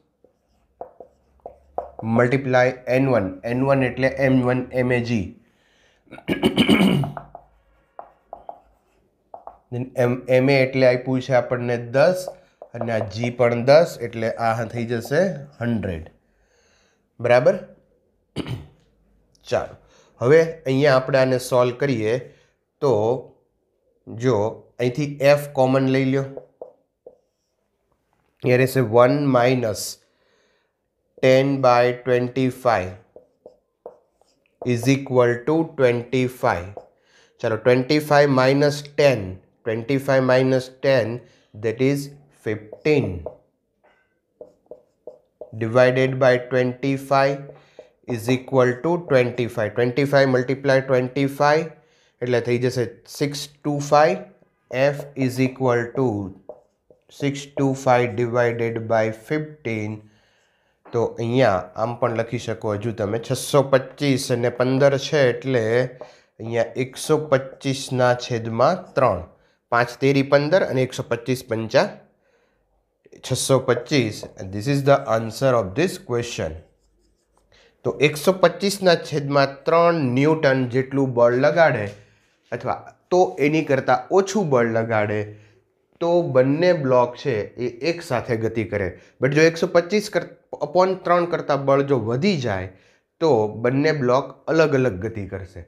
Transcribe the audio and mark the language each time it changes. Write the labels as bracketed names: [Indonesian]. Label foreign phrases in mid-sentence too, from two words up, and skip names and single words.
[Gujarati] મલ્ટીપ્લાય N1, N1 એટલે M1 MAG, MA એટલે આપ્યું છે આપણને 10 અને આ G પણ 10 એટલે આ થઈ જશે 100. બરાબર. ચાલો હવે અહીંયા આપણે આને સોલ્વ કરીએ તો જો અહીંથી F કોમન લઈ લો, [English] here is 1 minus 10/25 is equal to 25. चलो 25 minus 10, 25 minus 10 that is 15 divided by 25 is equal to 25. [Gujarati] 25 multiply 25 એટલે થઈ જશે 625. [English] F is equal to 625 divided by 15. [Gujarati] તો અહીંયા આમ પણ લખી શકો હજુ તમે 625 અને 15 છે એટલે અહીંયા 125/3, 5 તેરી 15 અને 125 પંચા 625. [English] This is the answer of this question. [Gujarati] તો 125/3 ન્યૂટન જેટલું બળ લગાડે અથવા તો એની કરતાં ઓછું બળ લગાડે તો બંને બ્લોક છે એ એક સાથે ગતિ કરે. બટ જો 125/3 કરતાં બળ જો વધી જાય તો બંને બ્લોક અલગ અલગ ગતિ કરશે.